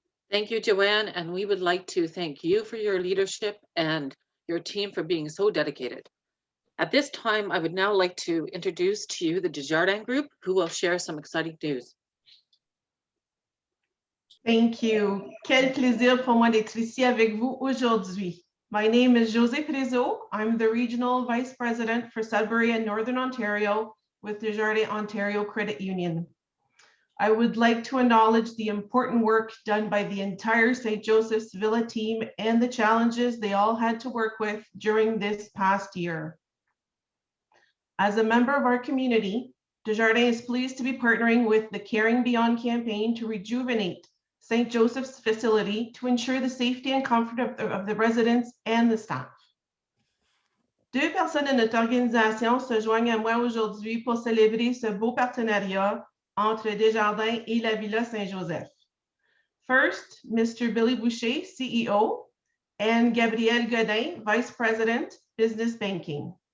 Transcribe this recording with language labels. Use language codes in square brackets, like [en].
[en] Thank you, Joanne, and we would like to thank you for your leadership and your team for being so dedicated. At this time, I would now like to introduce to you the Desjardins Group, who will share some exciting news. Thank you. [fr] Quel plaisir pour moi d'être ici avec vous aujourd'hui. [en] My name is José Prizo. I'm the Regional Vice President for Sudbury and Northern Ontario with Desjardins Ontario Credit Union. I would like to acknowledge the important work done by the entire St. Joseph's Villa team and the challenges they all had to work with during this past year. As a member of our community, Desjardins is pleased to be partnering with the Caring Beyond campaign to rejuvenate St. Joseph's facility to ensure the safety and comfort of the residents and the staff. [fr] Deux personnes de notre organisation se joignent à moi aujourd'hui pour célébrer ce beau partenariat entre Desjardins et la Villa Saint-Joseph. [en] First, Mr. Billy Boucher, CEO, and Gabriel Godin, Vice President, Business Banking.